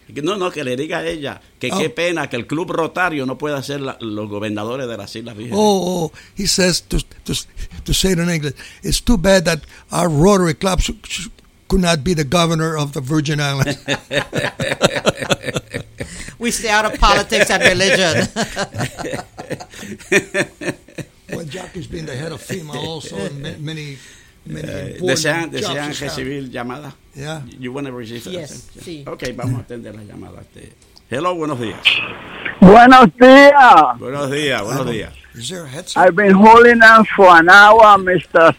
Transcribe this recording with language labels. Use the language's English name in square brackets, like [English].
[Spanish] No, que le diga a ella que qué pena que el Club Rotario no pueda ser los gobernadores de las Islas Vírgenes. [English] Oh, he says to say it in English. It's too bad that our Rotary Club could not be the governor of the Virgin Islands. We stay out of politics and religion. Well, Jack has been the head of FEMA also in many important jobs. [Spanish] ¿Desean recibir llamada? [English] Yeah. You want to receive that? Yes, [Spanish] sí. Okay, vamos a atender la llamada. [English] Hello, [Spanish] buenos días. Buenos días. Buenos días, buenos días. [English] I've been holding on for an hour, Mr.